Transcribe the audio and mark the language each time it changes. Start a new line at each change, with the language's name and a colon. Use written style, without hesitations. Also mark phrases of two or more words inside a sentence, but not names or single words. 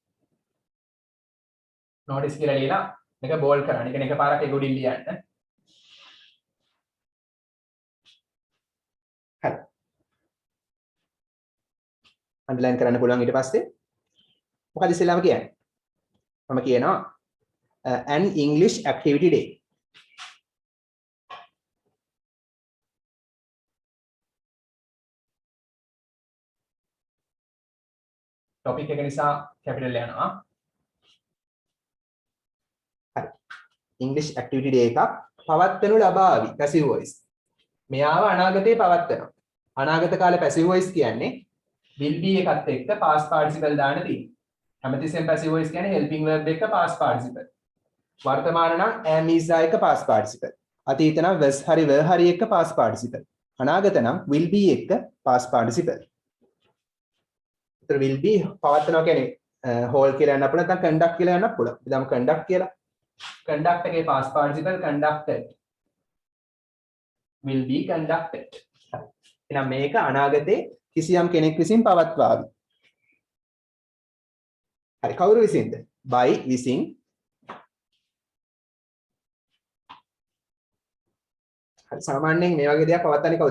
Sinhala: notice කියලා ලියලා මේක බෝල්ඩ් කරන්න. ඒ කියන්නේ එකපාරක් ඒක උඩින් ලියන්න. හරි. අන්ඩර්ලයින් කරන්න පුළුවන් ඊට පස්සේ මොකද ඉස්සෙල්ලාම කියන්නේ?
English: මම කියනවා an English activity day.
Sinhala: topic එක නිසා capital යනවා. හරි.
English: English activity day
Sinhala: එකක් පවත්වනු ලබාවි
English: passive voice.
Sinhala: මෙයාව අනාගතේ පවත්වනවා. අනාගත කාලේ
English: passive voice
Sinhala: කියන්නේ
English: will be
Sinhala: එකත් එක්ක
English: past participle
Sinhala: දාන්න තියෙනවා.
English: හැමතිස්සෙම passive voice කියන්නේ helping verb එක past participle.
Sinhala: වර්තමාන නම්
English: am is එක past participle.
Sinhala: අතීත නම් was හරි were හරි එක
English: past participle.
Sinhala: අනාගත නම්
English: will be
Sinhala: එක
English: past participle. will be
Sinhala: පවත්වනවා කියන්නේ hold කියලා යන්න පුළුවන් නැත්නම් conduct කියලා යන්න පුළුවන්. ඉතින් conduct කියලා.
English: conduct එකේ past participle conducted. will be conducted.
Sinhala: එහෙනම් මේක අනාගතේ කිසියම් කෙනෙක් විසින් පවත්වාවි. හරි කවුරු විසින්ද? by විසින්. හරි සාමාන්‍යයෙන් මේ වගේ දෙයක් පවත්වන්නේ කවුද?